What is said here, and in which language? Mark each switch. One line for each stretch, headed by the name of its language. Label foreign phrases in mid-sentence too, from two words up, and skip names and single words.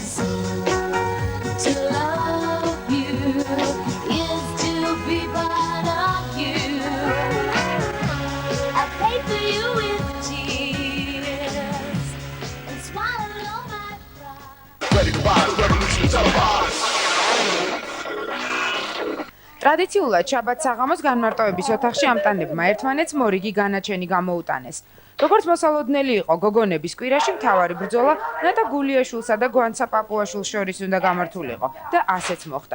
English: To love you is to be part of you. I pray for you with tears and swallow all my pride. Ready to rise, revolution televised.
Georgian: ტრადიციულად შაბათ საღამოს განმარტოების ოთახში ამტანებმა ერთმანეთს მორიგი განაჩენი გამოუტანეს. როგორც მოსალოდნელი იყო გოგონების კვირაში მთავარი ბრძოლა ნატა გულიაშვილსა და გვანცა პაპუაშვილს შორის უნდა გამართულიყო და ასეც მოხდა.